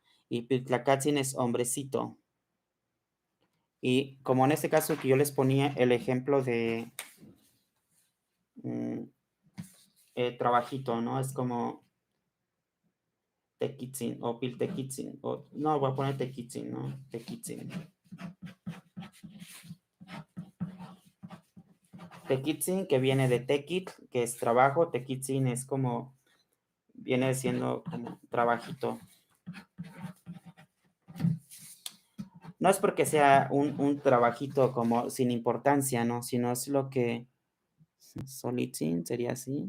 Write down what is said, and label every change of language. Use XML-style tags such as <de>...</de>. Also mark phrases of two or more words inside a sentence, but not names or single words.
<es>Y Piltlacatzin es hombrecito. Y como en este caso que yo les ponía el ejemplo de mm, trabajito, ¿no? Es como tequitzin o piltequitzin. O, no, voy a poner tequitzin, ¿no? Tequitzin. Tequitzin, que viene de tequit, que es trabajo. Tequitzin es como, viene siendo como trabajito. No es porque sea un trabajito como sin importancia, ¿no? Sino es lo que Solitzin sería así.</es>